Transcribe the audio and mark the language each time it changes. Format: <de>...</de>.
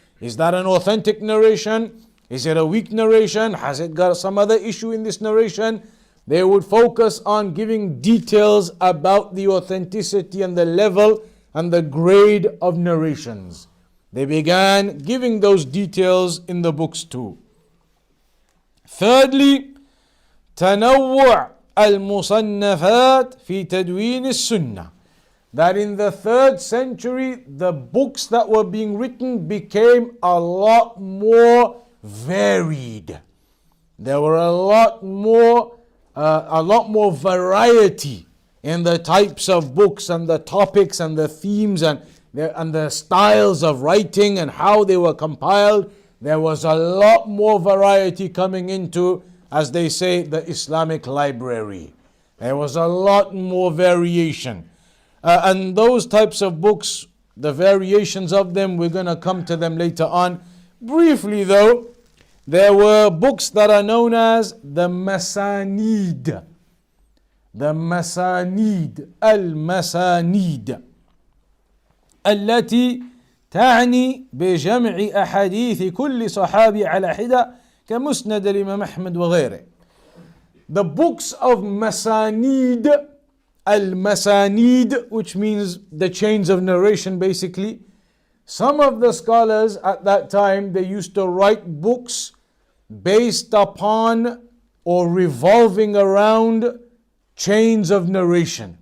<en>Is that an authentic narration? Is it a weak narration? Has it got some other issue in this narration? They would focus on giving details about the authenticity and the level and the grade of narrations. They began giving those details in the books too. Thirdly,</en> <ar>تنوع المصنفات في تدوين السنة.</ar> <en>That in the 3rd century, the books that were being written became a lot more varied. There were a lot more variety in the types of books and the topics and the themes and the styles of writing and how they were compiled. There was a lot more variety coming into, as they say, the Islamic library. There was a lot more variation. And those types of books, the variations of them, we're going to come to them later on. Briefly though, there were books that are known as the Masanid.</en> <ar>The Masanid, al-Masanid, التي تعني بجمع أحاديث كل صحابي على حدة كمسند الإمام أحمد وغيره.</ar> <en>The books of Masanid, al-Masanid, which means the chains of narration basically. Some of the scholars at that time, they used to write books based upon or revolving around chains of narration.</en>